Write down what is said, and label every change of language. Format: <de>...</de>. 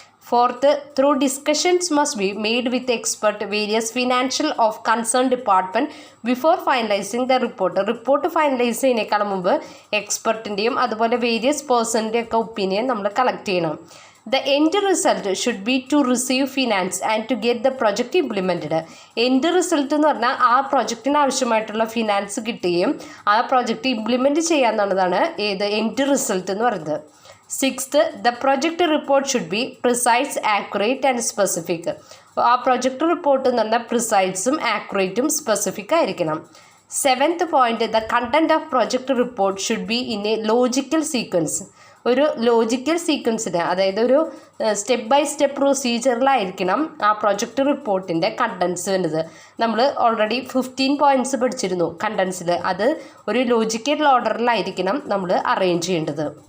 <en>4th, through discussions must be made with expert various financial of concern department before finalising the report.</en> <ml>Report finalise ചെയ്യുന്നതിനേക്കാളും മുമ്പ് എക്സ്പെർട്ടിൻ്റെയും അതുപോലെ various പേഴ്സണിൻ്റെയും ഒക്കെ opinion നമ്മൾ collect ചെയ്യണം.</ml> <en>The end result should be to receive finance and to get the project implemented.</en> <ml>End result എന്ന് പറഞ്ഞാൽ ആ പ്രൊജക്റ്റിന് ആവശ്യമായിട്ടുള്ള finance കിട്ടുകയും ആ പ്രൊജക്റ്റ് ഇംപ്ലിമെൻറ്റ് ചെയ്യാന്നുള്ളതാണ് ഏത് എൻഡ് റിസൾട്ട് എന്ന് പറയുന്നത്.</ml> <en>6th, the project report should be precise, accurate and specific.</en> <ml>ആ പ്രൊജക്റ്റ് റിപ്പോർട്ട് എന്ന് പറഞ്ഞാൽ പ്രിസൈസും ആക്യുറേറ്റും സ്പെസിഫിക് ആയിരിക്കണം.</ml> <en>7th point, the content of project report should be in a logical sequence.</en> <ml>ഒരു ലോജിക്കൽ സീക്വൻസിന്, അതായത് ഒരു സ്റ്റെപ്പ് ബൈ സ്റ്റെപ്പ് പ്രൊസീജിയറിലായിരിക്കണം ആ പ്രൊജക്റ്റ് റിപ്പോർട്ടിൻ്റെ contents വരുന്നത്. നമ്മൾ ഓൾറെഡി 15 പോയിൻറ്റ്സ് പഠിച്ചിരുന്നു കണ്ടൻസിൽ. അത് ഒരു ലോജിക്കൽ ഓർഡറിലായിരിക്കണം നമ്മൾ അറേഞ്ച് ചെയ്യേണ്ടത്.</ml>